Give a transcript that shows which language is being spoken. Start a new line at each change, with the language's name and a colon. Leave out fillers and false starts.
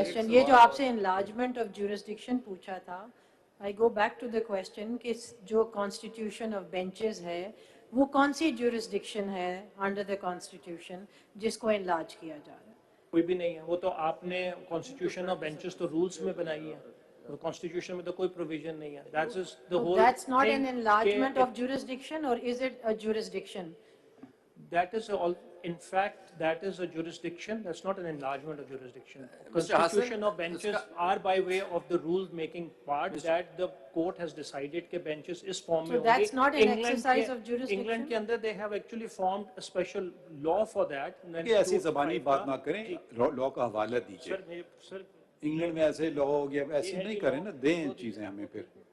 Hindi: ये जो आपसे enlargement of jurisdiction पूछा था,
English: I go back to the question
Hindi: कि जो constitution of benches है, वो कौन सी jurisdiction है under the constitution जिसको enlarge किया जा रहा है? कोई भी नहीं है. वो तो आपने constitution of benches तो rules में बनाई है, constitution में तो कोई provision नहीं है.
English: That is the whole. That's not an enlargement of jurisdiction, or is it a jurisdiction? That is all. In fact, that is a jurisdiction. That's not an enlargement of jurisdiction. Constitution of benches are by way of the rule-making part that the court has decided that benches is formed. So that's not an exercise of jurisdiction. England
Hindi: के अंदर
English: they have actually formed a special law for that.
Hindi: कि ऐसी ज़बानी बात ना करें, law का हवाला दीजिए. सर इंग्लैंड में ऐसे लॉ हो गया, ऐसे नहीं करें ना, दें चीजें हमें फिर.